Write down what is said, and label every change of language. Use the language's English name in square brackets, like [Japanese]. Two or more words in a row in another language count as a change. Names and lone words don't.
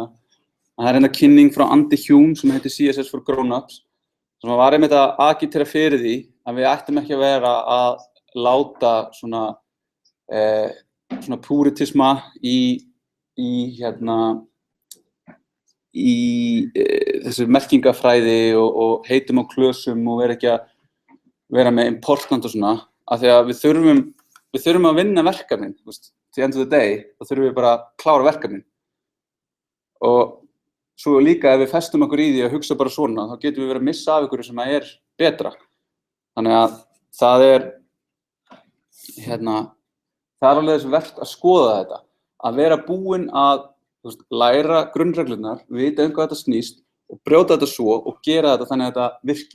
[Icelandic] Það er kynning frá Andy Hume sem heitir CSS for Grown-ups sem var einmitt að agitera fyrir því að við ættum ekki að vera að láta svona púritisma í þessu merkingafræði og heitum á klösum og vera ekki að vera með important og svona, af því að við þurfum að vinna verkefnin, þú veist, til [English] end of the day, [Icelandic] þá þurfum við bara að klára verkefnin. Og svo líka ef við festum okkur í því að hugsa bara svona, þá getum við verið að missa af ykkur sem er betra. Þannig að það er alveg þess vert að skoða þetta, að vera búinn að læra grunnreglurnar, vita hvað þetta snýst og brjóta þetta svo og gera þetta þannig að þetta virki.